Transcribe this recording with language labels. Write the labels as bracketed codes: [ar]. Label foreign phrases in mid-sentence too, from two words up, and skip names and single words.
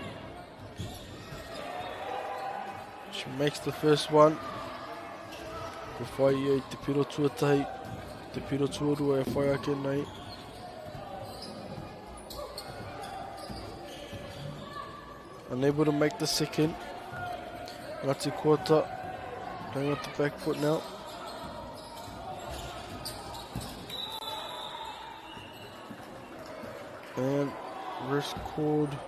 [en] She makes the first one. [mi] Ko whai e te piro tuatahi, te piro tuarua e whai ake nei. [en] Unable to make the second. Ngati Kota playing with the back foot now. And wrist cord.